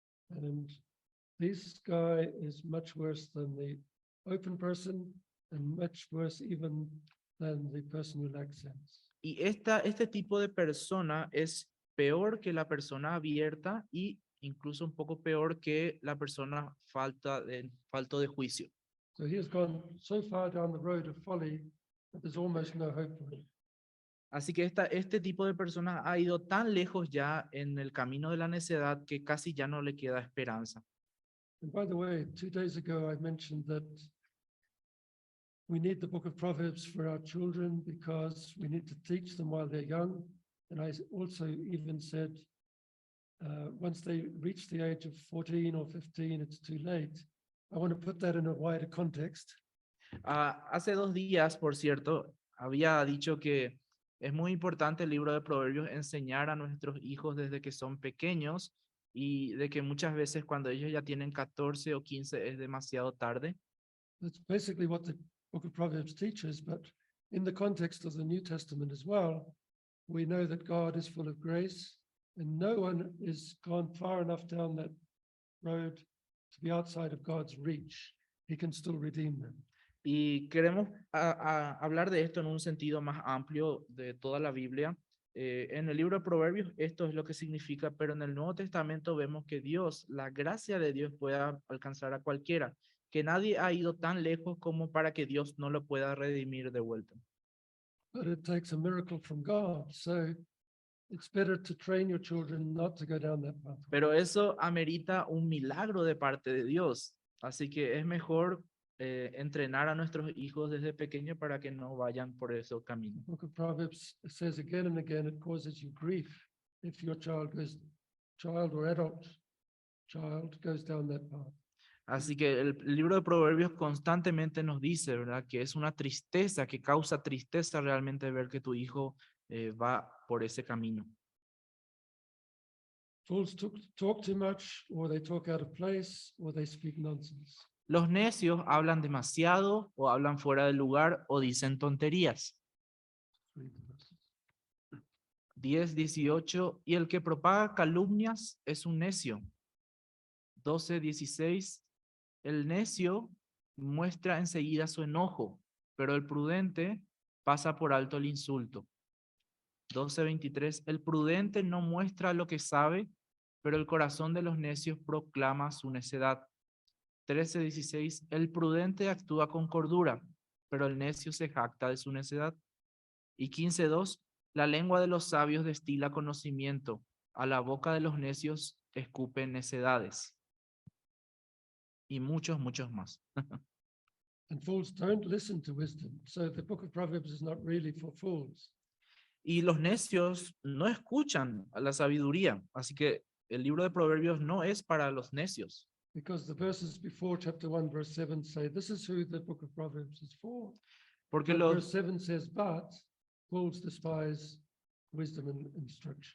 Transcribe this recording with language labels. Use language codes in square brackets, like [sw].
[en] And this guy is much worse than the open person and much worse even than the person who lacks sense. [es] Y este tipo de persona es peor que la persona abierta y incluso un poco peor que la persona falto de juicio. [en] So he has gone so far down the road of folly that there's almost no hope for him. [es] Así que este tipo de persona ha ido tan lejos ya en el camino de la necedad que casi ya no le queda esperanza. [en] And by the way, 2 days ago, I mentioned that we need the book of Proverbs for our children because we need to teach them while they're young. And I also even said, once they reach the age of 14 or 15, it's too late. I want to put that in a wider context. [es] Hace 2 días, por cierto, había dicho que es muy importante el libro de Proverbios enseñar a nuestros hijos desde que son pequeños y de que muchas veces cuando ellos ya tienen 14 o 15 es demasiado tarde. [en] That's basically what the book of Proverbs teaches, but in the context of the New Testament as well, we know that God is full of grace and no one is gone far enough down that road to be outside of God's reach. He can still redeem them. [es] Y queremos hablar de esto en un sentido más amplio de toda la Biblia. En el libro de Proverbios esto es lo que significa, pero en el Nuevo Testamento vemos que Dios, la gracia de Dios puede alcanzar a cualquiera, que nadie ha ido tan lejos como para que Dios no lo pueda redimir de vuelta. [en] But it takes a miracle from God. So it's better to train your children not to go down that path. [es] Pero eso amerita un milagro de parte de Dios. Así que es mejor entrenar a nuestros hijos desde pequeños para que no vayan por ese camino. [en] The book of Proverbs says again and again, it causes you grief if your child or adult child goes down that path. [es] Así que el libro de Proverbios constantemente nos dice, ¿verdad?, que es una tristeza, que causa tristeza realmente ver que tu hijo va por ese camino. [en] Fools talk too much, or they talk out of place, or they speak nonsense. [es] Los necios hablan demasiado o hablan fuera del lugar o dicen tonterías. [en] Read the verses. [es] 10:18, y el que propaga calumnias es un necio. 12:16, el necio muestra enseguida su enojo, pero el prudente pasa por alto el insulto. 12:23, el prudente no muestra lo que sabe, pero el corazón de los necios proclama su necedad. 13:16, el prudente actúa con cordura, pero el necio se jacta de su necedad. Y 15:2, la lengua de los sabios destila conocimiento, a la boca de los necios escupen necedades. Y muchos más. [en] And fools don't listen to wisdom. So the book of Proverbs is not really for fools. [es] Y los necios no escuchan a la sabiduría, así que el libro de Proverbios no es para los necios. [en] Because the verses before chapter 1, verse 7 say, this is who the book of Proverbs is for. [es] Porque [en] But verse [es] los, [en] 7 says, but fools despise wisdom and instruction.